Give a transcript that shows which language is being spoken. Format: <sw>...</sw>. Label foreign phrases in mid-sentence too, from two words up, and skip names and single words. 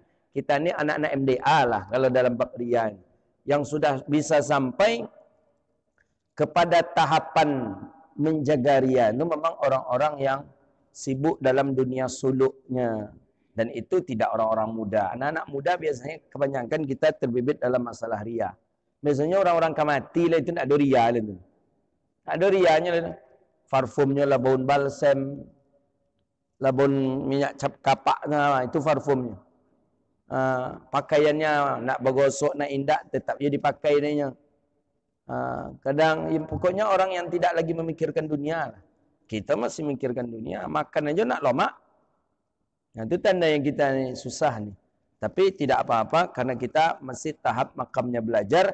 <id>Kita ni anak-anak MDA lah kalau dalam bab riya. Yang sudah bisa sampai kepada tahapan menjaga riya. Itu memang orang-orang yang sibuk dalam dunia suluknya. Dan itu tidak orang-orang muda. Anak-anak muda biasanya kebanyakan kita terbibit dalam masalah riya. Biasanya orang-orang kamati lah itu nak ada riya lah tu. Tak ada riyanya lah. Parfumnya lah bau balsam, lah bau minyak cap kapak nah, itu parfumnya. Pakaiannya nak bergosok, nak indak, tetap dia dipakai dia. Kadang ya, pokoknya orang yang tidak lagi memikirkan dunia lah. Kita masih memikirkan dunia, makan aja nak lomak. Nah, itu tanda yang kita ni susah ni. Tapi tidak apa-apa karena kita masih tahap makamnya belajar.</id>